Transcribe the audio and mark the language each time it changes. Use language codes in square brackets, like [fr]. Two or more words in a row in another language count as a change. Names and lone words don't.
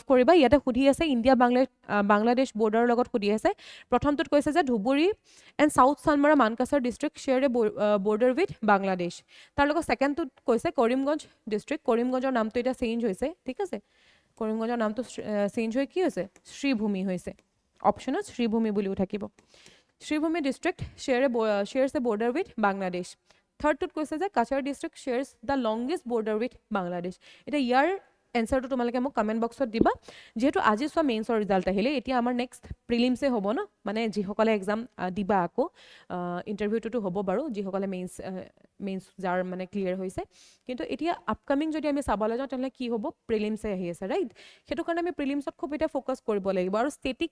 [as] কৰিবা ইয়াতে খুদি আছে ইন্ডিয়া বাংলাদেশ বৰ্ডাৰৰ লগত খুদি আছে প্ৰথমটোত কৈছে যে [en] Dhubri and South Salmara Mankachar district share a border with Bangladesh [as] তাৰ লগত সেকেন্ডটোত কৈছে কৰিমগঞ্জ ডিস্ট্ৰিক্ট কৰিমগঞ্জৰ নামটো এটা চেঞ্জ হৈছে ঠিক আছে কৰিমগঞ্জৰ নামটো চেঞ্জ হৈ কি হৈছে শ্ৰীভূমি হৈছে অপচনত শ্ৰীভূমি বুলিও থাকিব শ্ৰীভূমি ডিস্ট্ৰিক্ট [en] shares a border with [as] বাংলাদেশ থাৰ্ডটোত কৈছে যে কাছাৰ ডিস্ট্ৰিক্ট [en] shares the longest border with [as] বাংলাদেশ এটা ইয়াৰ এনসাৰটো তোমালোকে মোক [en] comment box [as] দিবা যেহেতু আজি সব [en] mains result [as] আহিলে এতিয়া আমাৰ [en] next prelims [as] হ'ব ন মানে যিসকলে এক্সাম দিবা আকৌ ইন্টাৰভিউটো হ'ব বাৰু যিসকলে মেইনছ যাৰ মানে ক্লিয়াৰ হৈছে কিন্তু এতিয়া আপকামিং যদি আমি চাবলৈ যাওঁ তেনে কি হ'ব প্ৰিলিমছে আহি আছে ৰাইট হেতু কাৰণে আমি প্ৰিলিমছত খুব এটা ফোকাস কৰিব লাগিব আৰু ষ্টেটিক